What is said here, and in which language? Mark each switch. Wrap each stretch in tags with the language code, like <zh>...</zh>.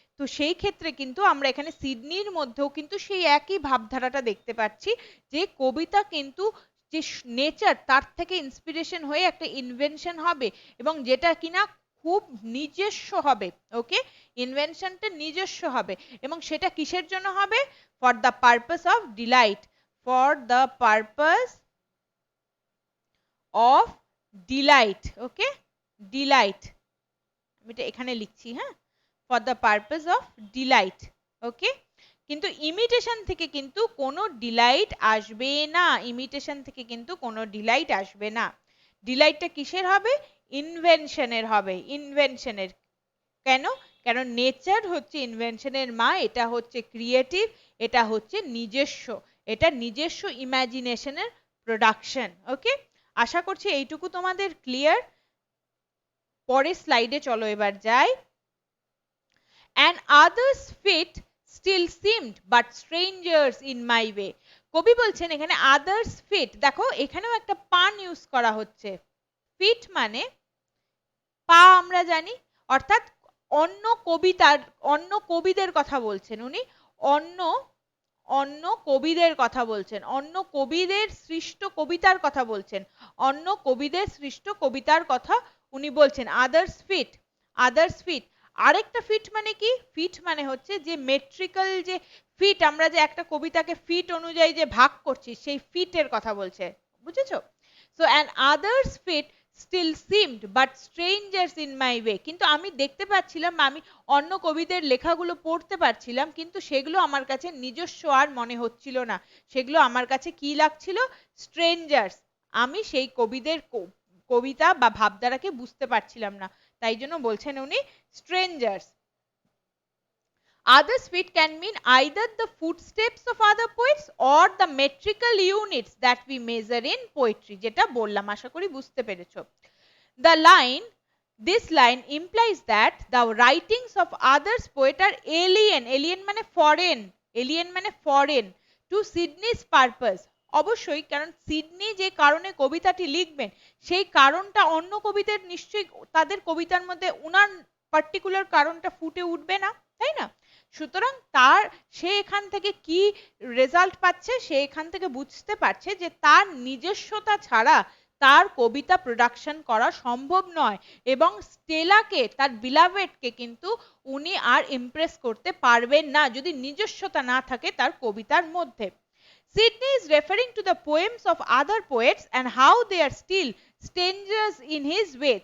<bn>তো সেই ক্ষেত্রে কিন্তু আমরা এখানে সিডনির মধ্যেও কিন্তু সেই একই ভাবধারাটা দেখতে পাচ্ছি, যে কবিতা কিন্তু যে নেচার তার থেকে ইন্সপিরেশন হয়ে একটা ইনভেনশন হবে, এবং যেটা কিনা খুব নিজস্ব হবে। ওকে, ইনভেনশনটা নিজস্ব হবে, এবং সেটা কিসের জন্য হবে,</bn> <en>For the purpose of delight, for the purpose of delight। okay, delight</en> <bn>আমি এটা এখানে লিখছি, হ্যাঁ,</bn> <en>for the purpose of delight।</en> <bn>okay, কিন্তু ইমিটেশন থেকে কিন্তু কোনো ডিলাইট আসবে না, ইমিটেশন থেকে কিন্তু কোনো ডিলাইট আসবে না। ডিলাইটটা কিসের হবে, ইনভেনশনের হবে, ইনভেনশনের। কেন, কারণ নেচার হচ্ছে ইনভেনশনের মা, এটা হচ্ছে ক্রিয়েটিভ, এটা হচ্ছে নিজস্ব, এটা নিজস্ব ইমাজিনেশনের প্রোডাকশন। ওকে, আশা করছি এইটুকু তোমাদের ক্লিয়ার। পরের স্লাইডে চলো এবার যাই।</bn> <en>And others feet still seemed but strangers in my way।</en> <bn>কবি বলছেন এখানে others feet, দেখো এখানেও একটা পান ইউজ করা হচ্ছে। ফিট মানে পা, আমরা জানি, অর্থাৎ অন্য কবিতার, অন্য কবিদের কথা বলছেন উনি, অন্য অন্য কবিদের কথা বলছেন, অন্য কবিদের সৃষ্ট কবিতার কথা বলছেন, অন্য কবিদের সৃষ্ট কবিতার কথা উনি বলছেন। Others fit, others fit. আরেকটা ফিট মানে কি? ফিট মানে হচ্ছে যে মেট্রিক্যাল যে ফিট, আমরা যে একটা কবিতাকে ফিট অনুযায়ী যে ভাগ করছি সেই ফিটের কথা বলছে, বুঝেছো? So</bn> <en>and others feet still seemed but strangers in my way,</en> <bn>কিন্তু আমি দেখতে পাচ্ছিলাম, আমি অন্য কবিদের লেখাগুলো পড়তে পারছিলাম, কিন্তু সেগুলো আমার কাছে নিজস্ব আর মনে হচ্ছিল না, সেগুলো আমার কাছে কি লাগছিল? স্ট্রেঞ্জার্স। আমি সেই কবিদের কবিতা বা ভাবধারাকে বুঝতে পারছিলাম না, তাই জন্য বলছেন উনি strangers.</bn> <en>Other feet can mean either the footsteps of other poets or the metrical units that we measure in poetry,</en> <bn>যেটা বললাম, আশা করি বুঝতে পেরেছো।</bn> <en>The line, this line implies that the writings of others poet are alien, alien মানে foreign, alien মানে foreign to Sidney's purpose।</en> <bn>অবশ্যই, কারণ Sydney যে কারণে কবিতাটি লিখবেন সেই কারণটা অন্য কবিদের নিশ্চয়ই তাদের কবিতার মধ্যে উনার পার্টিকুলার কারণটা ফুটে উঠবে না, তাই না? সুতরাং সে এখান থেকে কি রেজাল্ট পাচ্ছে, সে এখান থেকে বুঝতে পারছে যে তার নিজস্বতা ছাড়া তার কবিতা প্রোডাকশন করা সম্ভব নয়, এবং স্টেলাকে, তার বিলাভেডকে কিন্তু উনি আর ইমপ্রেস করতে পারবেন না যদি নিজস্বতা না থাকে তার কবিতার মধ্যে।</bn> <en>Sidney is referring to the poems of other poets and how they are still strangers in his way।</en>